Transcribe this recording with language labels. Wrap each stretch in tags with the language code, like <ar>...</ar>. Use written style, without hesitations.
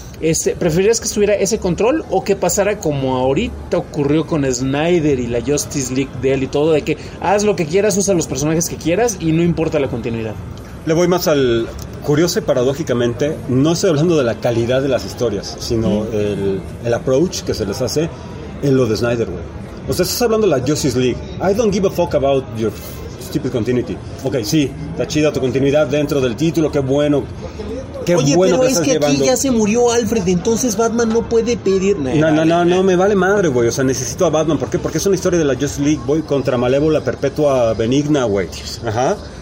<es>¿Preferirías que estuviera ese control o que pasara como ahorita ocurrió con Snyder y la Justice League de él y todo, de que haz lo que quieras, usa los personajes que quieras y no importa la continuidad? Le voy más al... Curioso y paradójicamente, no estoy hablando de la calidad de las historias, sino el approach que se les hace en lo de Snyder, güey. O sea, estás hablando de la Justice League.</es> <en>I don't give a fuck about your stupid continuity.</en> <es>Ok, sí, está chida tu continuidad dentro del título, qué bueno. Qué Oye, bueno pero que es estás que llevando. Aquí ya se murió Alfred, entonces Batman no puede pedir... No, me vale madre, güey. O sea, necesito a Batman. ¿Por qué? Porque es una historia de la Justice League. Voy contra Malévola Perpetua Benigna, güey. Ajá.</es>